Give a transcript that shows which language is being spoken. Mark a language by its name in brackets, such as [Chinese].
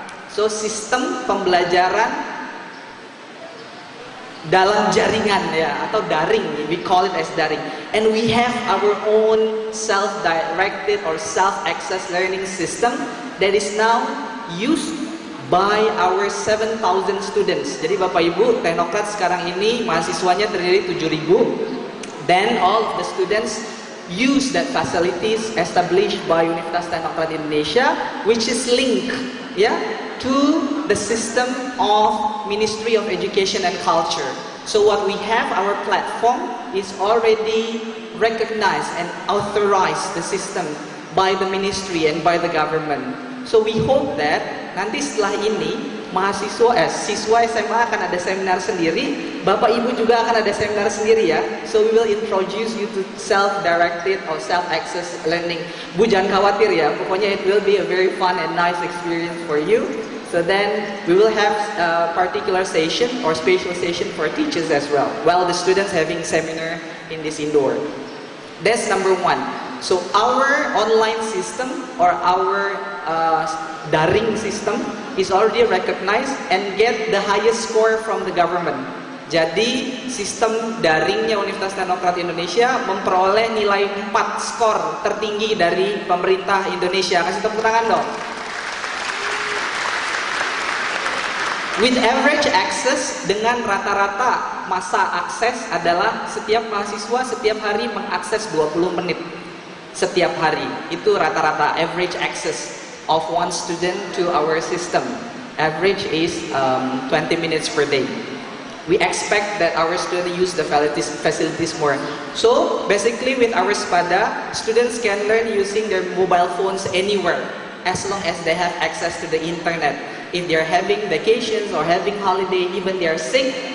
[Indonesian] So sistem pembelajaran dalam jaringan, ya, atau daring, [English] we call it as daring. And we have our own self-directed or self-access learning system that is now used by our 7,000 students. [Indonesian] Jadi Bapak Ibu, Teknokrat sekarang ini mahasiswanya terdiri 7.000. [English] Then all of the students use that facilities established by Universitas Teknokrat Indonesia, which is linked, yeah, to the system of Ministry of Education and Culture. So what we have, our platform is already recognized and authorized the system by the ministry and by the government. So we hope that [Indonesian] nanti setelah ini siswa SMA akan ada seminar sendiri, Bapak Ibu juga akan ada seminar sendiri, ya. [English] So we will introduce you to self-directed or self-access learning. [Indonesian] Bu, jangan khawatir, ya, pokoknya [English] it will be a very fun and nice experience for you. So then we will have a particular session or special session for teachers as well, while the students having seminar in this indoor. That's number 1. So our online system or our daring system is already recognized and get the highest score from the government. [Indonesian] Jadi sistem daringnya Universitas Teknokrat Indonesia memperoleh nilai 4 skor tertinggi dari pemerintah Indonesia. Kasih tepuk tangan dong. [English] With average access, [Indonesian] dengan rata-rata masa akses adalah setiap mahasiswa setiap hari mengakses 20 menit setiap hari. Itu rata-rata [English] average access of one student to our system. Average is 20 minutes per day. We expect that our students use the facilities more. So basically with our SPADA, students can learn using their mobile phones anywhere as long as they have access to the internet. If they are having vacations or having holiday, even they are sick,